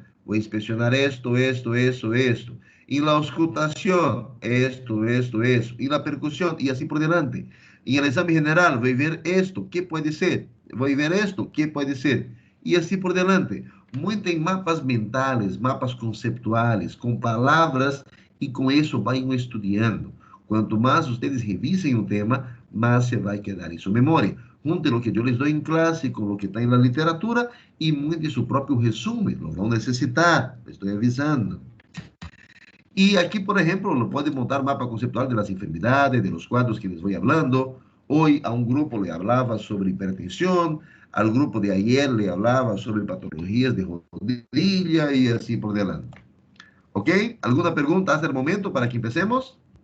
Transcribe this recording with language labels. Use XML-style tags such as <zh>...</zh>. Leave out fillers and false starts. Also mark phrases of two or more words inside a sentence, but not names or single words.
<es>Voy a inspeccionar esto. En la auscultación, esto. En la percusión, y así por delante. En el examen general, voy a ver esto, ¿qué puede ser? Voy a ver esto, ¿qué puede ser? Y así por delante. Muitos mapas mentales, mapas conceptuales,</es> <pt>com palavras, e com isso</pt> <es>vayan estudiando.</es> <pt>Quanto mais</pt> <es>ustedes revisen</es> <pt>o tema, más se vai quedar em sua memória. Junte</pt> <es>lo que</es> <pt>eu les dou em classe com o que está em la literatura e mude seu próprio resumo. Lo vão necessitar, estou avisando. E aqui, por exemplo,</pt> <es>lo pode montar mapa conceptual de las enfermedades, de los cuadros que les voy hablando. Hoy a un grupo le hablaba sobre hipertensión, al grupo de ayer le hablaba sobre patologías de rodilla y así por delante. ¿Ok? ¿Alguna pregunta hasta el momento para que empecemos?</es>